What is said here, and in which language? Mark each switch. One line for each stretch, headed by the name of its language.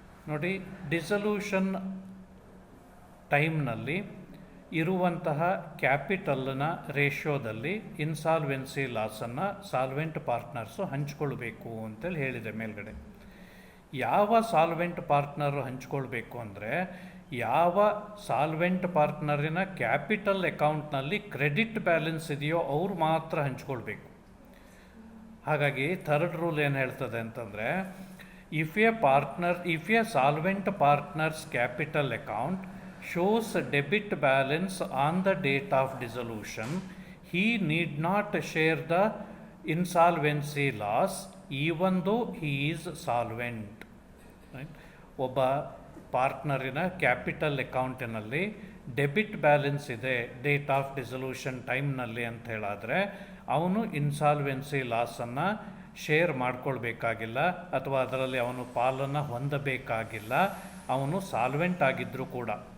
Kannada: ನೋಡಿ, ಡಿಸಲ್ಯೂಷನ್ ಟೈಮ್ನಲ್ಲಿ ಇರುವಂತಹ ಕ್ಯಾಪಿಟಲ್ನ ರೇಷಿಯೋದಲ್ಲಿ ಇನ್ಸಾಲ್ವೆನ್ಸಿ ಲಾಸನ್ನು ಸಾಲ್ವೆಂಟ್ ಪಾರ್ಟ್ನರ್ಸು ಹಂಚ್ಕೊಳ್ಬೇಕು ಅಂತೇಳಿ ಹೇಳಿದೆ ಮೇಲ್ಗಡೆ. ಯಾವ ಸಾಲ್ವೆಂಟ್ ಪಾರ್ಟ್ನರು ಹಂಚ್ಕೊಳ್ಬೇಕು ಅಂದರೆ, ಯಾವ ಸಾಲ್ವೆಂಟ್ ಪಾರ್ಟ್ನರಿನ ಕ್ಯಾಪಿಟಲ್ ಅಕೌಂಟ್ನಲ್ಲಿ ಕ್ರೆಡಿಟ್ ಬ್ಯಾಲೆನ್ಸ್ ಇದೆಯೋ ಅವ್ರು ಮಾತ್ರ ಹಂಚ್ಕೊಳ್ಬೇಕು. ಹಾಗಾಗಿ ಥರ್ಡ್ ರೂಲ್ ಏನು ಹೇಳ್ತದೆ ಅಂತಂದರೆ,
English: if a solvent partner's capital account shows debit balance on the date of dissolution, he need not share the insolvency loss even though he is solvent. Right?
Kannada: ಒಬ್ಬ ಪಾರ್ಟ್ನರಿನ capital ಅಕೌಂಟಿನಲ್ಲಿ debit balance ಇದೆ date of dissolution ಟೈಮ್ನಲ್ಲಿ ಅಂತ ಹೇಳಿದ್ರೆ ಅವನು insolvency ಲಾಸನ್ನು share ಮಾಡ್ಕೊಳ್ಬೇಕಾಗಿಲ್ಲ ಅಥವಾ ಅದರಲ್ಲಿ ಅವನು ಪಾಲನ್ನು ಹೊಂದಬೇಕಾಗಿಲ್ಲ, ಅವನು ಸಾಲ್ವೆಂಟ್ ಆಗಿದ್ದರೂ ಕೂಡ.